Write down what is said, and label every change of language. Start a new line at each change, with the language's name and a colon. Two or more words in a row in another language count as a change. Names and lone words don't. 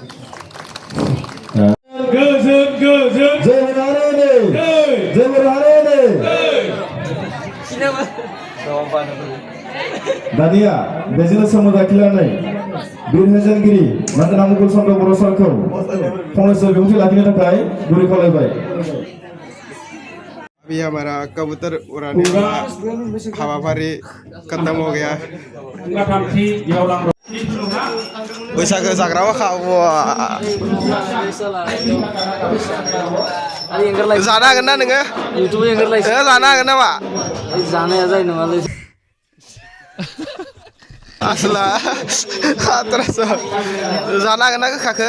Bodo: दानिया बेजोंनो सोमोन्दो लाखिनानै बिर होजेनगिरि मानगोनां मुगल चन्द्र बर' सारखौ फंनैसो बिबुंथि लाखिनो थाखाय गुरै खावलायबाय।
Hindi: अभी हमारा कबूतर उड़ाने वाला हवाफारी खत्म हो गया।
Bodo: बैसागो जाग्रा खावा जानो हागोन ना नोङो? जानो हागोन नामा? जानाया जायो नङालै आसला खाथ्रासो जानो हागोन ना गोखाखो?